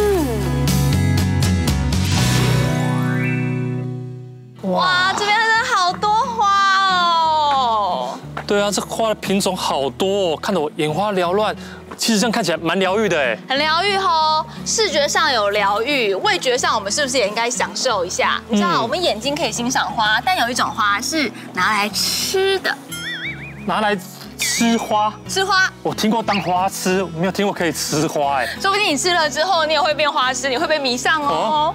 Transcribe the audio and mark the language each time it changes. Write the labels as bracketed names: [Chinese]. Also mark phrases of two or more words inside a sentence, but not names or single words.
[Chinese] 哇，這邊真的好多花哦！對啊，這花的品種好多哦，看得我眼花繚亂。其實這樣看起來蠻療癒的哎，很療癒哦。視覺上有療癒，味覺上我們是不是也應該享受一下？你知道，我們眼睛可以欣賞花，但有一種花是拿來吃的。拿来吃花？吃花？我聽過当花吃，没有聽過可以吃花哎。說不定你吃了之後，你也會變花痴，你會被迷上哦。